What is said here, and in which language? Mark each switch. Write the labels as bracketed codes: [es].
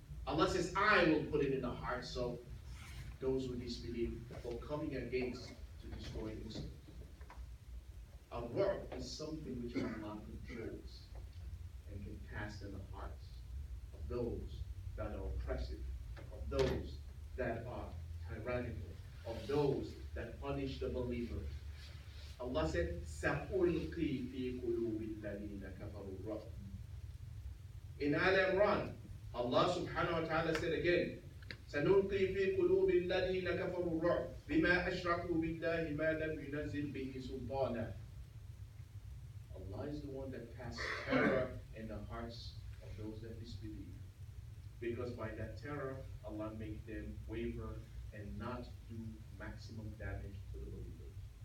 [en] Allah says, I will put it in the hearts of those who disbelieve for coming against to destroy Muslims. Ar-ru'b is something which Allah controls and can cast in the hearts of those that are oppressive, of those that are tyrannical, of those that punish the believers. Allah said, [ar] سَأُلْقِي فِي قُلُوبِ الَّذِينَ كَفَرُوا الرُّعْبَ. [en] In Al Imran, Allah subhanahu wa ta'ala said again, [ar] سَنُلْقِي فِي قُلُوبِ الَّذِينَ كَفَرُوا الرُّعْبَ بِمَا أَشْرَكُوا بِاللَّهِ مَا لَمْ يُنَزِّلْ بِهِ سُلْطَانًا. [en] Allah is the one that casts terror in the hearts of those that disbelieve. Because by that terror, Allah makes them waver and not do maximum damage to the believers.